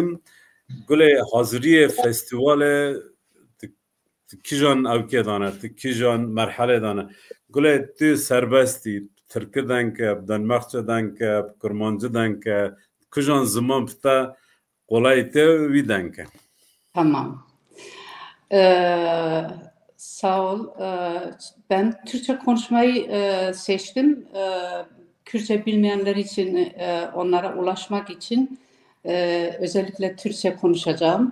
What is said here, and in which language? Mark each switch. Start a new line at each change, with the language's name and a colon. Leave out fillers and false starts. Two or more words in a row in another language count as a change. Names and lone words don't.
Kurdish: Gulê haziriyê festîvalê kîjan evkê dane, kîjan merhelê dane. Gulê tu serbestî, Tirkî denke, Denmarkça denke, Kurmancı denke, kîjan ziman pite qolayê te wî denke.
Turkish: Tamam. Sağ ol. Ben Türkçe konuşmayı seçtim. Kürtçe bilmeyenler için, onlara ulaşmak için özellikle Türkçe konuşacağım.